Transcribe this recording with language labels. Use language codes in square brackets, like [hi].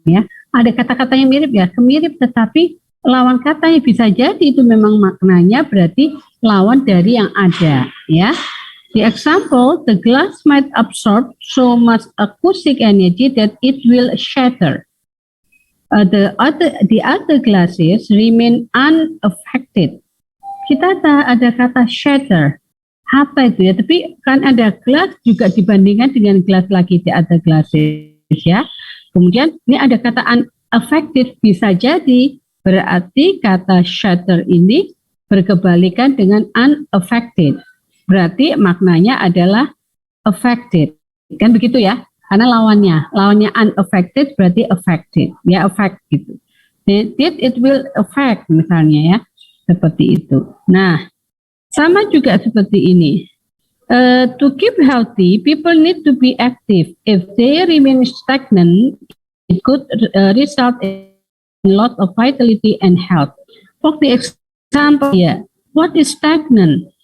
[id] Ya, ada kata-kata yang mirip ya, semirip tetapi lawan katanya bisa jadi itu memang maknanya berarti lawan dari yang ada. Ya. [en] The example, the glass might absorb so much acoustic energy that it will shatter. The other glasses remain unaffected. [id] Kita ada kata shatter. Apa itu ya? Tapi kan ada glass juga dibandingkan dengan glass lagi [en] the other glasses [id] ya. Kemudian ini ada kata unaffected, bisa jadi berarti kata shatter ini berkebalikan dengan unaffected. Berarti maknanya adalah affected. Kan begitu ya? Karena lawannya unaffected berarti affected. Ya, affect gitu. [en] It will affect [id] misalnya ya. Seperti itu. Nah, sama juga seperti ini. [en] To keep healthy, people need to be active. If they remain stagnant, it could result in loss of vitality and health. For the example, ya, what is stagnant?